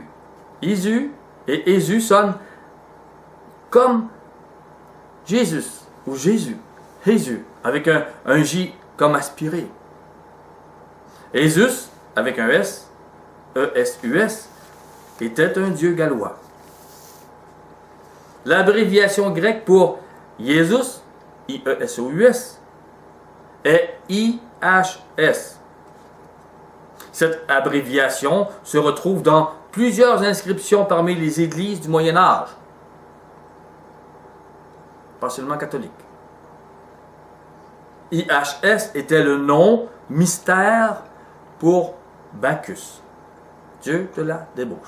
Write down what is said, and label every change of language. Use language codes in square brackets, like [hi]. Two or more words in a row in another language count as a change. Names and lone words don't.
[fr] Isu et Jésus sonnent comme Jésus ou Jésus, avec un J comme aspiré. Jésus, avec un S, E-S-U-S, était un dieu gallois. L'abréviation grecque pour Jésus, I-E-S-O-U-S, est I-H-S. Cette abréviation se retrouve dans plusieurs inscriptions parmi les églises du Moyen Âge, pas seulement catholiques. IHS était le nom mystère pour Bacchus, dieu de la débauche.